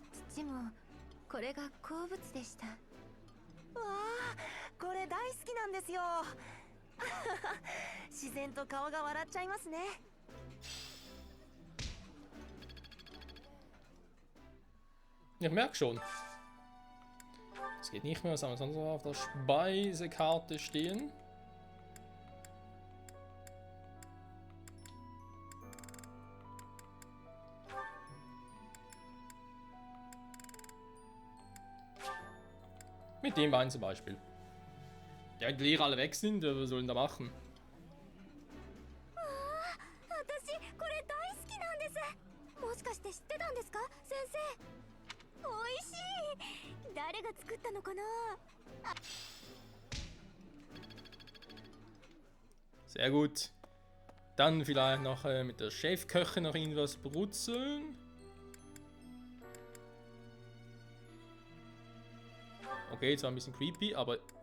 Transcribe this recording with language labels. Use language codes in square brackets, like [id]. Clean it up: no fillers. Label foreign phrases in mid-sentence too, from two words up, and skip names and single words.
[ja] ちもこれが好物でした。わあ、これ大好きなんですよ。自然と顔が笑っちゃいますね。 [de] Ich merke schon. Es geht nicht mehr, was haben wir sonst noch auf der Speisekarte stehen? Mit dem Wein zum Beispiel. Ja, wenn die Lehrer alle weg sind, was sollen da machen? [ja] 私これ大好きなんです。もしかして知ってたんですか、先生。美味しい。誰が作ったのかな。 [de] Sehr gut. Dann vielleicht noch mit der Chefköchin noch irgendwas brutzeln. Okay, zwar ein bisschen creepy, aber...